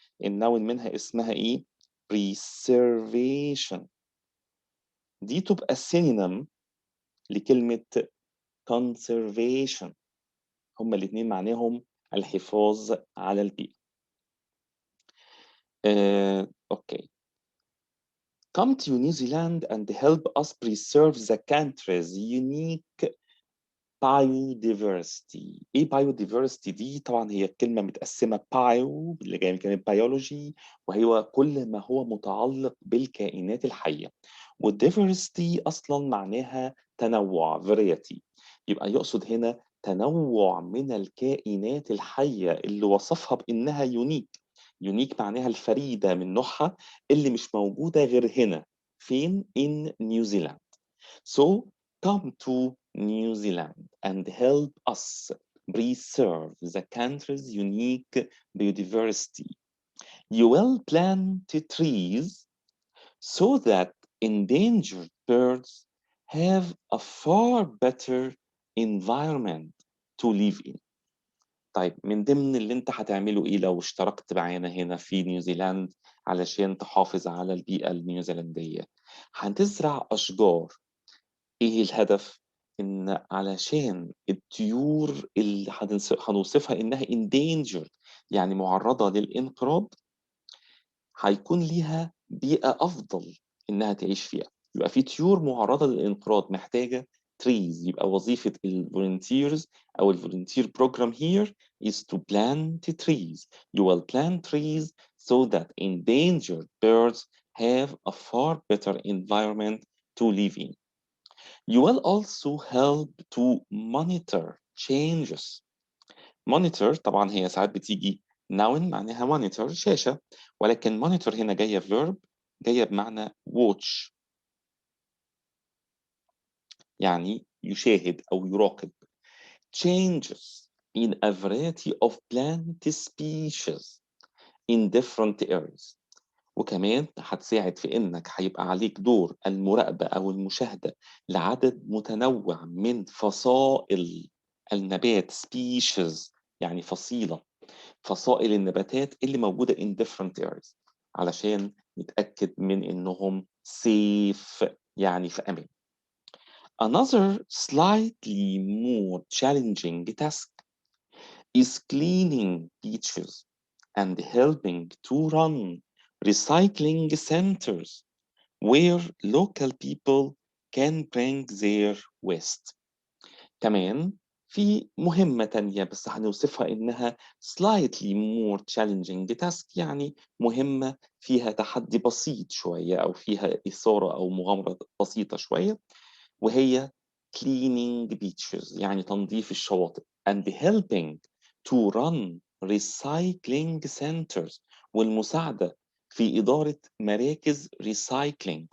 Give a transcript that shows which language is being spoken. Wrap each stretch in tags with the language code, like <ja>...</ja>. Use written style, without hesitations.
<ar>النون منها اسمها ايه؟ preservation. دي تبقى synonym لكلمة</ar> <en>conservation.</en> <ar>هما الاثنين معناهم الحفاظ على البيئة.</ar> <en>Okay. Come to New Zealand and help us preserve the country's unique biodiversity.</en> <ar>ايه biodiversity دي؟ طبعا هي كلمة متقسمة bio اللي جاية من كلمة biology، وهي كل ما هو متعلق بالكائنات الحية، والdiversity أصلا معناها تنوع variety، يبقى يقصد هنا تنوع من الكائنات الحية اللي وصفها بإنها unique. unique معناها الفريدة من نوعها اللي مش موجودة غير هنا. فين؟</ar> <en>in New Zealand. So come to New Zealand and help us preserve the country's unique biodiversity. You will plant trees so that endangered birds have a far better environment to live in.</en> <ar>طيب من ضمن اللي انت هتعمله ايه لو اشتركت معانا هنا في نيوزيلاند علشان تحافظ على البيئة النيوزيلندية؟ هتزرع أشجار. ايه الهدف؟ ان علشان الطيور اللي هنوصفها انها endangered يعني معرضة للانقراض هيكون ليها بيئة افضل انها تعيش فيها. يبقى في طيور معرضة للانقراض محتاجة trees. يبقى وظيفة الفولunteers او الفولunteer</ar> <en>program here is to plant trees. You will plant trees so that endangered birds have a far better environment to live in. You will also help to monitor changes.</en> <ar>Monitor طبعا هي ساعات بتيجي noun معناها monitor شاشة، ولكن monitor هنا جاية verb جاية بمعنى watch، يعني يشاهد أو يراقب.</ar> <en>Changes in a variety of plant species in different areas.</en> <ar>وكمان هتساعد في انك هيبقى عليك دور المراقبة او المشاهدة لعدد متنوع من فصائل النبات species يعني فصيلة، فصائل النباتات اللي موجودة</ar> <en>in different areas</en> <ar>علشان نتأكد من انهم safe يعني في امان.</ar> <en>Another slightly more challenging task is cleaning beaches and helping to run recycling centers where local people can bring their waste.</en> <ar>كمان في مهمة تانية بس هنوصفها إنها</ar> <en>slightly more challenging task</en> <ar>يعني مهمة فيها تحدي بسيط شوية أو فيها إثارة أو مغامرة بسيطة شوية، وهي</ar> <en>cleaning beaches</en> <ar>يعني تنظيف الشواطئ</ar> <en>and helping to run recycling centers</en> <ar>والمساعدة في إدارة مراكز recycling.</ar>